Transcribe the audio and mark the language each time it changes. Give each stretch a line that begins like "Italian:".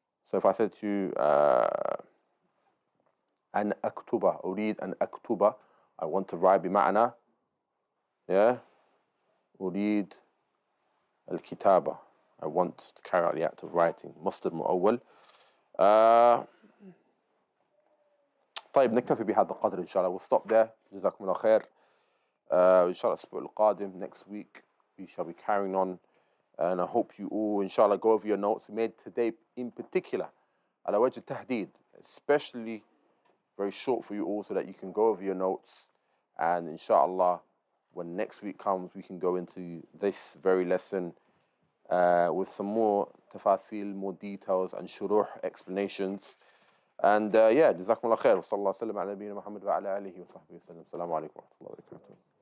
English: So if I said to you, an aktuba, urid an aktuba, I want to write bima'ana, yeah? Urid al-kitaba, I want to carry out the act of writing, masdar ma'awwal.
Arabic: طيب نكتفي بهذا القدر إن شاء الله.
English: We'll stop there.
Arabic: جزاكم الله خير. إن شاء الله الأسبوع القادم,
English: next week, we shall be carrying on. And I hope you all, inshallah, go over your notes made today in particular.
Arabic: على وجه التحديد,
English: especially very short for you all so that you can go over your notes. And inshallah, when next week comes, we can go into this very lesson with some more tafasil, more details and shuruh explanations.
Arabic: And yeah, جزاكم الله خير. وصلى الله وسلم على نبينا محمد وعلى آله وصحبه وسلم. السلام عليكم ورحمة الله وبركاته.